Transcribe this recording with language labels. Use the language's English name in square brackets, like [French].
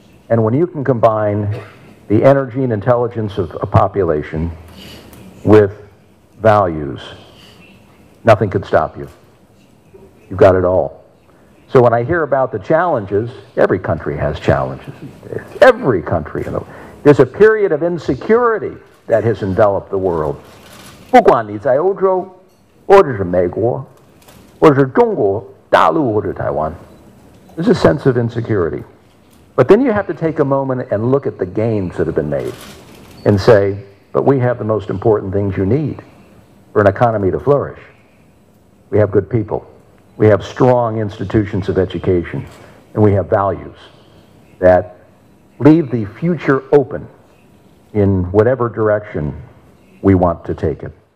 [English] And when you can combine the energy and intelligence of a population with values, nothing could stop you. You've got it all. So when I hear about the challenges, every country has challenges these days. Every country. There's a period of insecurity that has enveloped the world. [Chinese] 不管你在欧洲，或者是美国，或者是中国大陆，或者台湾， [English] there's a sense of insecurity. But then you have to take a moment and look at the gains that have been made and say, but we have the most important things you need for an economy to flourish. We have good people. We have strong institutions of education. And we have values that leave the future open in whatever direction we want to take it.